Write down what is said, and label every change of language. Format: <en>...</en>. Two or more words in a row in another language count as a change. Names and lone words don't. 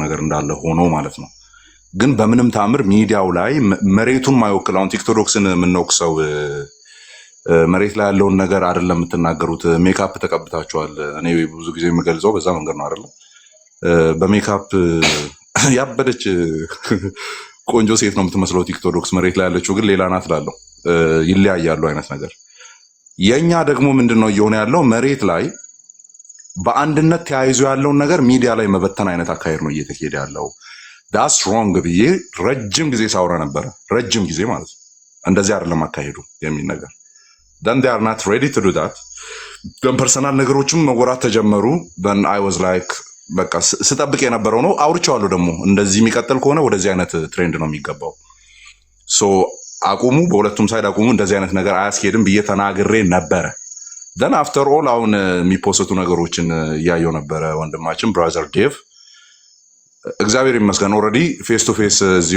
<am>ነገር እንዳለ ሆኖ ማለት ነው። ግን በምንም ታምር ሚዲያው ላይ መሬቱን ማይወክል አሁን ቲክቶዶክስን የምንወቅሰው መሬት ላይ ያለውን ነገር አይደለም የምትናገሩት። ሜካፕ ተቀብታችኋል። እኔ ብዙ ጊዜ የምገልጸው በዛ መንገድ ነው አይደለም። በሜካፕ ያበደች ቆንጆ ሴት ነው የምትመስለው ቲክቶዶክስ፣ መሬት ላይ ያለችው ግን ሌላ ናት እላለሁ። ይለያያሉ አይነት ነገር። የኛ ደግሞ ምንድነው እየሆነ ያለው? መሬት ላይ በአንድነት ተያይዞ ያለውን ነገር ሚዲያ ላይ መበተን አይነት አካሄድ ነው እየተካሄደ ያለው።</am> <en>that's wrong</en> <am>ብዬ ረጅም ጊዜ ሳውራ ነበረ። ረጅም ጊዜ ማለት ነው። እንደዚህ አይደለም አካሄዱ የሚል ነገር</am> <en>then they are not ready to do that then</en> <am>ፐርሰናል ነገሮችም መወራት ተጀመሩ።</am> <en>then I was like</en> <am>በቃ ስጠብቅ የነበረው ነው። አውርቼዋለሁ ደግሞ እንደዚህ የሚቀጥል ከሆነ ወደዚህ አይነት ትሬንድ ነው የሚገባው። ሶ አቁሙ፣ በሁለቱም ሳይድ አቁሙ፣ እንደዚህ አይነት ነገር አያስኬድም ብዬ ተናግሬ ነበረ።</am> <en>then after all</en> <am>አሁን የሚፖስቱ ነገሮችን እያየው ነበረ። ወንድማችን ብራዘር ዴቭ እግዚአብሔር ይመስገን</am> <en>already face to face</en> <am>እዚሁ</am>